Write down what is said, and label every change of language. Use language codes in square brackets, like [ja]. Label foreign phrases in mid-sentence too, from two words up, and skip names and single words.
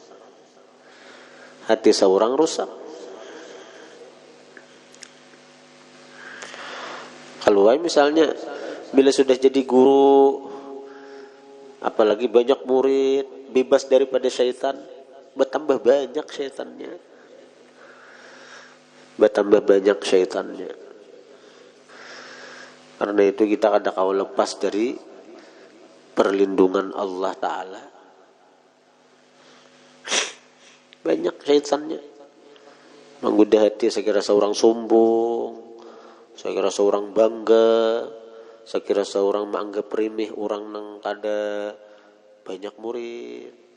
[id] Hati seorang rusak. Kalau misalnya bila sudah jadi guru, apalagi banyak murid, bebas daripada syaitan, bertambah banyak syaitannya. Bertambah banyak syaitannya. [bjn] Karena itu kita kada kau lepas dari perlindungan Allah Ta'ala. [id] Banyak syaitannya. [bjn] Menggoda hati, sekira seorang sombong, sekira seorang bangga, sekira seorang menganggap remeh orang nang kada banyak murid.